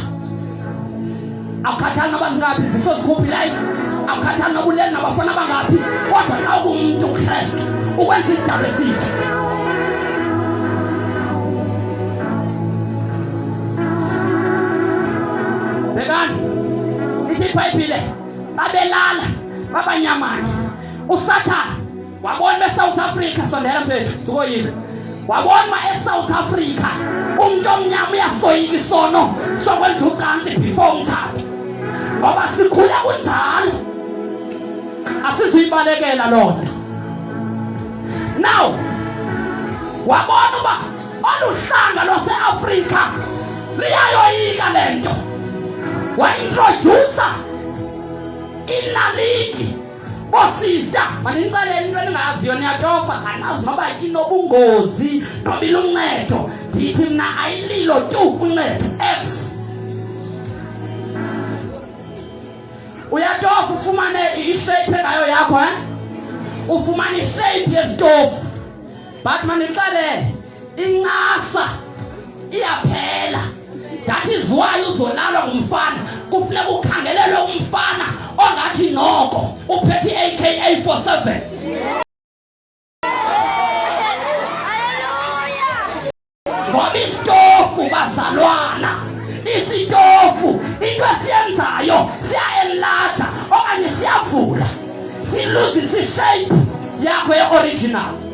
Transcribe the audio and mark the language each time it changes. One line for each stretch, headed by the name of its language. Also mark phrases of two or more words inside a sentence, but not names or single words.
Xhosa: Akukhathali noba zingaphi izifo zikhuphileyo, akukhathali noba ulele nabafana bangaphi, kodwa xa ukungumuntu uKristu ukwenza isidalwa esitsha. Bekani ithi iBhayibhile babelala babanyamanye. uSathane wabona eSouth Africa, sondela mfethu sikoyini, wabona eSouth Africa umuntu omnyama uyasoyika isono sokwenza ucansi before umthatho ngoba sikhule kunjalo asizibalekela lona. Now wabona uba oluhlanga lwase-Afrika liyayoyika lento, waintroducer inaliti sister maninixelele into eningaziyo niyatofa anazi noba inobungozi noba iluncedo. Ndithi mna ayililo tu uncedo X. Uyatofa ufumane ishape engayo yakho ufumane ishape yesitofu, but maninixelele incasa iyaphela.
English: That is why
Xhosa: uzolalwa ngumfana kufuneka ukhangelelwe umfana ongathi noko uphethe AK-47. Ngoba isitofu bazalwana, isitofu into esiyenzayo siya-enlarge okanye siyavula siluzise ishape yakho ye-original.